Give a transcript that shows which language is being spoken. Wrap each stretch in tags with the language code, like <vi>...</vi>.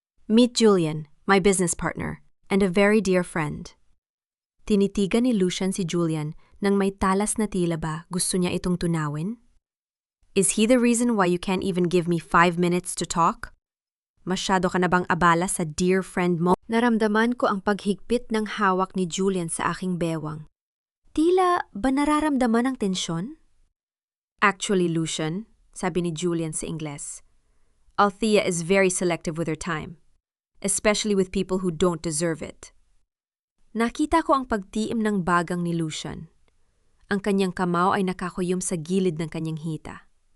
<en>Meet Julian, my business partner, and a very dear friend.</en> <tl>Tinitigan ni Lucian si Julian nang may talas na tila ba gusto niya itong tunawin.</tl> <en>Is he the reason why you can't even give me 5 minutes to talk?</en> <tl>Masyado ka na bang abala sa</tl> <en>dear friend</en> <tl>mo? Naramdaman ko ang paghigpit ng hawak ni Julian sa aking bewang. Tila ba nararamdaman ang tensyon?</tl> <en>Actually, Lucian,</en> <tl>sabi ni Julian sa Ingles,</tl> <en>Althea is very selective with her time, especially with people who don't deserve it.</en> <tl>Nakita ko ang pagtiim ng bagang ni Lucian. Ang kanyang kamao ay nakakuyom sa gilid ng kanyang hita.</tl>